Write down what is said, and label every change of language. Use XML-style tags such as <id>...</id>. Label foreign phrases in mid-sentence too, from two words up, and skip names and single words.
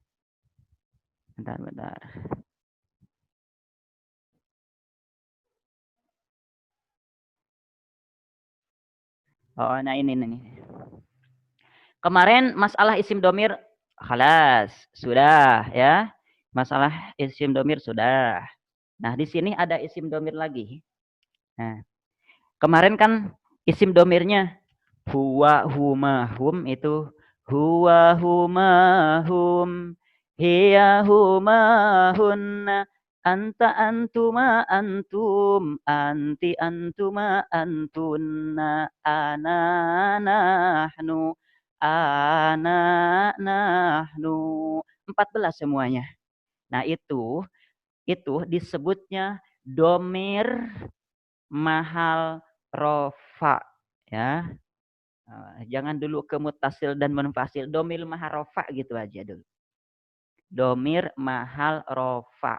<id>Bentar. Oh, nah ini. Kemarin masalah</id> <ar>اسم ضمير,</ar> <id>khalas, sudah ya. Masalah</id> <ar>اسم ضمير</ar> <id>sudah. Nah, di sini ada</id> <ar>اسم ضمير</ar> <id>lagi. Nah, kemarin kan isim domirnya</id> <ar>هو، هما، هم itu هو، هما، هم، هي، هما, هن، أنت، أنتما، أنتم، أنت، أنتما، أنتن، أنا، نحن، أنا، نحن.</ar> <id>14 semuanya. Nah, itu itu disebutnya</id> <ar>ضمير محل رفع,</ar> <id>ya. Jangan dulu ke mutasil dan munfasil,</id> <ar>ضمير محل رفع</ar> <id>gitu aja dulu.</id> <ar>ضمير محل رفع.</ar>